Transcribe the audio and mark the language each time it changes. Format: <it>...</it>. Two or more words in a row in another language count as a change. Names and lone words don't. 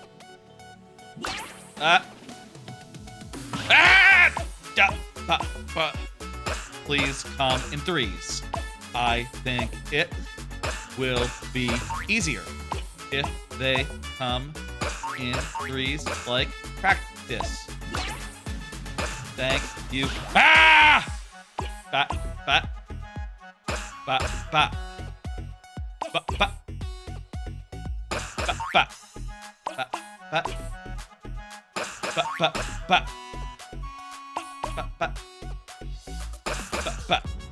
<en>Please come in 3s. I think it will be easier if they come in 3s like practice. Thank you. Ah! Ba, ba. Ba, ba. Ba, ba. Ba, ba. Ba, ba. Ba, ba, ba. Ba, ba. Ba, ba.</en>